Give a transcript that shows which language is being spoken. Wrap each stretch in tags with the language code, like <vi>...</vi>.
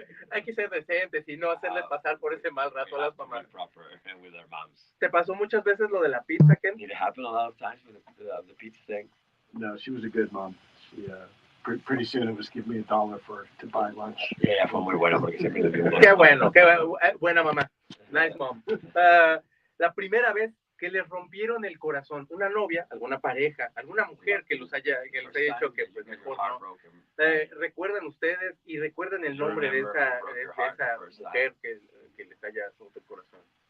<es>Hay que ser decentes y no hacerle pasar por ese mal rato a las mamás.</es> <en>Proper with their moms.</en> <es>¿Te pasó muchas veces lo de la pizza, Ken?</es> <en>Did it happen a lot of times with the pizza thing? No, she was a good mom. She, pretty soon it was give me $1 to buy lunch. Yeah,</en> <es>fue muy bueno porque siempre le dio Qué bueno, buena mamá.</es> <en>Nice mom.</en> <es>La primera vez que les rompieron el corazón, una novia, alguna pareja, alguna mujer que les haya dicho que pues mejor no. ¿Recuerdan ustedes y recuerdan el nombre de esa mujer que les haya roto el corazón?</es>